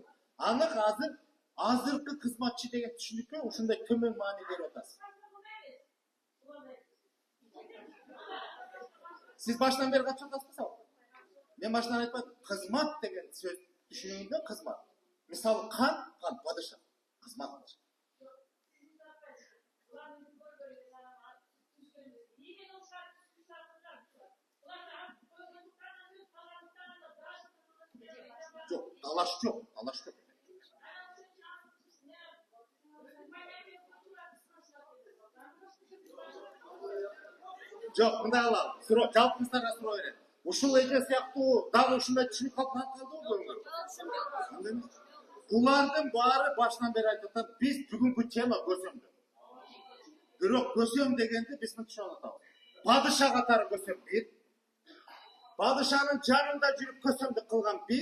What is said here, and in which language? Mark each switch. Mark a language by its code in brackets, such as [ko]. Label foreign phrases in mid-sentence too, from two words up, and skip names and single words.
[ky] Анык азыркы кызматчы деген түшүнүккө ушундай төмөн маани берип атасыз. Сиз башынан бери качып атасызбы? Мен башынан айтпадым. Кызмат деген сөз түшүнүгүндө кызмат. Мисалы қан падыша, кызмат. Жоқ, талаш жоқ. Жоқ, мындай кылалы. Жалпыңыздарга суроо берет. Ушул эже сыяктуу дагы ушундай түшүнүк калды го. Булардын баары башынан бери айтып атат, биз бүгүнкү тема көсөмдү. Бирок көсөм дегенди биз түшүнүп атабыз. Падыша катары көсөм бир. Падышанын жанында жүрүп көсөмдүк кылган бир.